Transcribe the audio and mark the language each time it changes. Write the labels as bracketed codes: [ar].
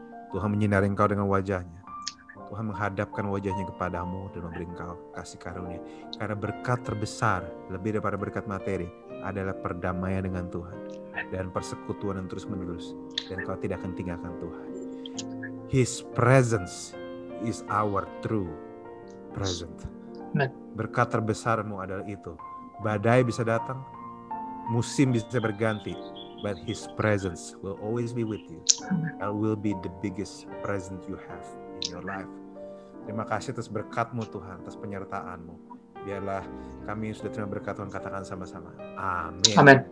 [id] Tuhan menyinari engkau dengan wajahnya. Tuhan menghadapkan wajahnya kepadamu dan memberi engkau kasih karunia. Karena berkat terbesar, lebih daripada berkat materi, adalah perdamaian dengan Tuhan dan persekutuan yang terus menerus. Dan kau tidak akan tinggalkan Tuhan. [en] His presence is our true present. [id] Berkat terbesarmu adalah itu. Badai bisa datang, musim bisa berganti, [en] but His presence will always be with you. That will be the biggest present you have in your life. [id] Terima kasih atas berkat-Mu Tuhan, atas penyertaan-Mu. Biarlah kami yang sudah terima berkat Tuhan katakan sama-sama. Amin.